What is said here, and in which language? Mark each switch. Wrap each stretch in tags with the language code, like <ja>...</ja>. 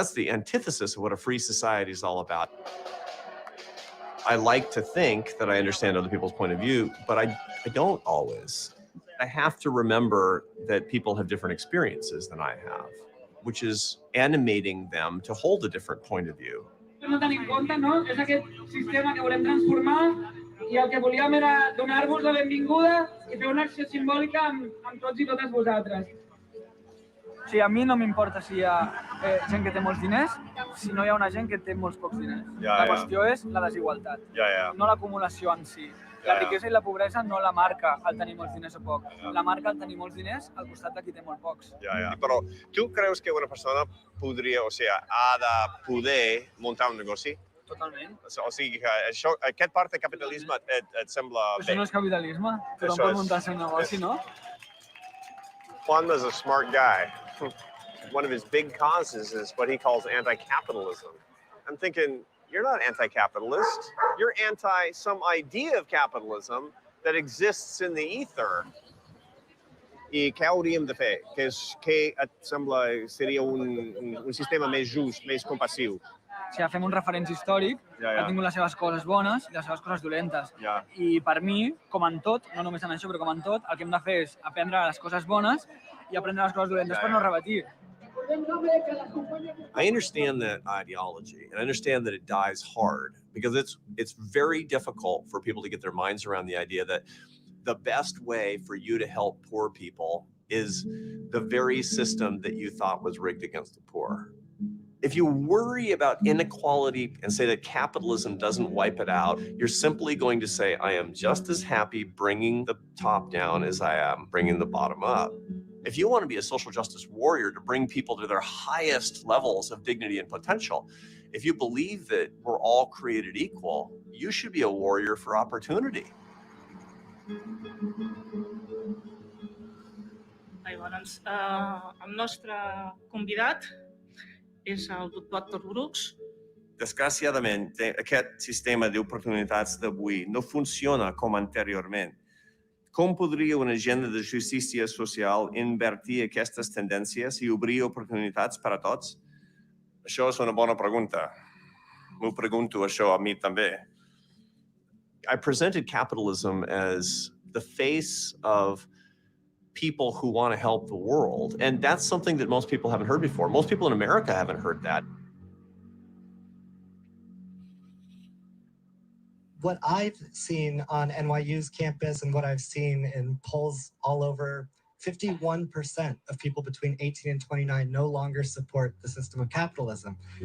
<en>That's the antithesis of what a free society is all about. I like to think that I understand other people's point of view, but I don't always. I have to remember that people have different experiences than I have, which is animating them to hold a different point of view.</en> <ca>No tenim en compte, no? És aquest sistema que volem transformar i el que volíem era donar-vos la benvinguda i fer una acció simbòlica amb tots i totes vosaltres. Sí, a mi no m'importa si hi ha gent que té molts diners, si no hi ha una gent que té molts pocs diners. La qüestió és la desigualtat, no l'acumulació en si. La riquesa i la pobresa no la marca el tenir molts diners o poc. La marca el tenir molts diners al costat de qui té molt pocs. Però tu creus que una persona podria, o sigui, ha de poder muntar un negoci? Totalment. O sigui, que això, aquest part de capitalisme et sembla bé? Això no és capitalisme. Tothom pot muntar el seu negoci, no?</ca> <en>Juan is a smart guy. One of his big causes is what he calls anti-capitalism. I'm thinking, you're not anti-capitalist. You're anti some idea of capitalism that exists in the ether.</en> <ca>I què hauríem de fer? Què et sembla seria un sistema més just, més compassiu? Si agafem un referent històric, ha tingut les seves coses bones i les seves coses dolentes. I per mi, com en tot, no només en això, però com en tot, el que hem de fer és aprendre les coses bones i aprendre les coses dolentes per no repetir.</ca> <en>I understand that ideology, and I understand that it dies hard because it's very difficult for people to get their minds around the idea that the best way for you to help poor people is the very system that you thought was rigged against the poor. If you worry about inequality and say that capitalism doesn't wipe it out, you're simply going to say, I am just as happy bringing the top down as I am bringing the bottom up. If you want to be a social justice warrior to bring people to their highest levels of dignity and potential, if you believe that we're all created equal, you should be a warrior for opportunity.</en> <ca>Llavors, el nostre convidat és el Dr. Brooks. Desgraciadament, aquest sistema d'oportunitats d'avui no funciona com anteriorment. Com podria una agenda de justícia social invertir aquestes tendències i obrir oportunitats per a tots? Això és una bona pregunta. M'ho pregunto això a mi també.</ca> <en>I presented capitalism as the face of people who want to help the world. And that's something that most people haven't heard before. Most people in America haven't heard that. What I've seen on NYU's campus and what I've seen in polls all over, 51% of people between 18 and 29 no longer support the system of capitalism.</en>